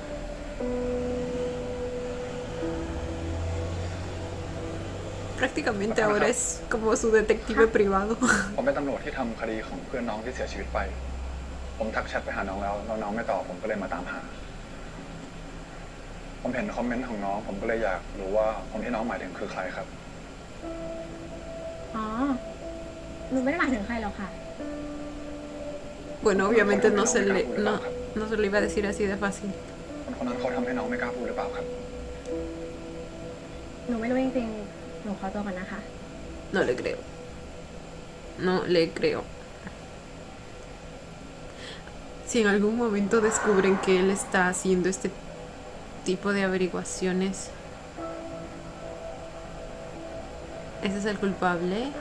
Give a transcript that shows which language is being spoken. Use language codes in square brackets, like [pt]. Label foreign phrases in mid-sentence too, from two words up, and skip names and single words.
[es] Prácticamente ahora es como su detective privado. [th] ผมเป็นตำรวจที่ทำคดีของเพื่อนน้องที่เสียชีวิตไป ผมทักแชทไปหาน้องแล้วน้องไม่ตอบผมก็เลยมาตามหา ผมเห็นคอมเมนต์ของน้อง ผมก็เลยอยากรู้ว่าคนที่น้องหมายถึงคือใครครับ อ๋อ หนูไม่ได้หมายถึงใครหรอกค่ะ [es] Bueno, obviamente no se le iba a decir así de fácil. [th] คนนั้นเขาทำให้น้องไม่กล้าพูดหรือเปล่าครับ หนูไม่รู้จริงๆ หนูขอตัวก่อนนะคะ [es] No le creo. No le creo. Si en algún momento descubren que él está haciendo este tipo de averiguaciones, ¿ese es el culpable?